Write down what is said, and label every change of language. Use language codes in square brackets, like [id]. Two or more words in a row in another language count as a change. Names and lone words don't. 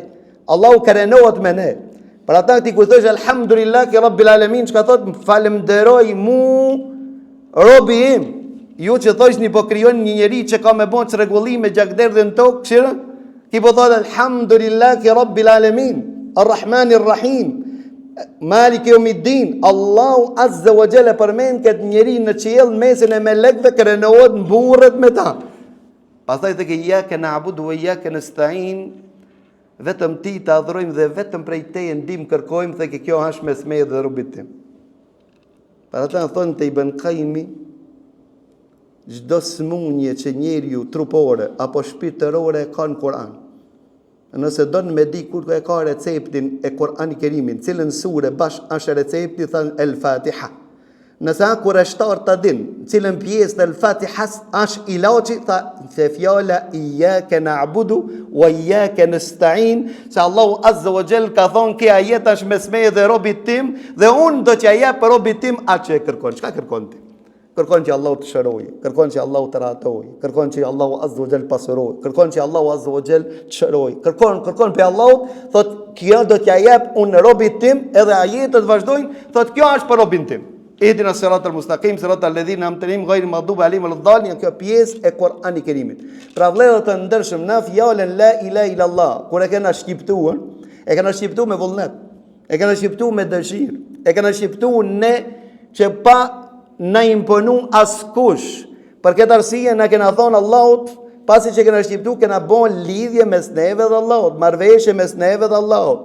[sq] Allahu krenohet me ne. Për ata ti kur thosh [ar] الحمد لله رب العالمين, [sq] çka thot falenderoj mu robi im. Ju që thoshni po krijoni një njeri që ka me bën çrregullime gjakderdhën tok, këshira? Ti po thot [ar] الحمد لله رب العالمين الرحمن الرحيم مالك يوم الدين. الله عز وجل [sq] përmend këtë njeri në qiell mesin e melekëve krenohet mburret me ta. Pastaj tek [ar] إياك نعبد وإياك نستعين, [sq] vetëm ti të adhurojmë dhe vetëm prej teje ndihmë kërkojmë, dhe kjo është mesme dhe robit tim. Për ata thonë të Ibn Qayyimi, çdo smunje që njeriu trupore apo shpirtërore ka në Kur'an. Nëse don me di kur e ka receptin e Kur'ani Kerimin, cilën sure bash është recepti, thënë El-Fatiha. Nëse kur e shtar të din, cilën pjesë të El-Fatihas është ilaçi, tha se fjala [ar] إياك نعبد وإياك نستعين, [sq] se [ar] الله عز وجل [sq] ka thonë kjo ajet është mesme dhe robit tim, dhe unë do t'ja jap robit tim atë që e kërkon. Çka kërkon ti? Kërkon që Allahu të shëroj, kërkon që Allahu të ratoj, kërkon që [ar] الله عز وجل [sq] pasuroj, kërkon që [ar] الله عز وجل [sq] të shëroj, kërkon pe Allahu, thot kjo do t'ja jap unë robit tim, edhe ajetet vazhdojnë, thot kjo është për robin tim. [ar] اهدنا الصراط المستقيم صراط الذين أنعمت عليهم غير المغضوب عليهم ولا الضالين, [sq] kjo pjesë e Kur'ani Kerimit. Pra vëllezër të ndershëm, na fjalën [ar] لا إله إلا الله, [sq] kur e kena shqiptuar, e kena shqiptuar me vullnet, e kena shqiptuar me dëshirë, e kena shqiptuar ne që pa na imponu askush. Për këtë arsye na kena thonë Allahut, pasi që kena shqiptuar, kena bën lidhje mes neve dhe Allahut, marrëveshje mes neve dhe Allahut.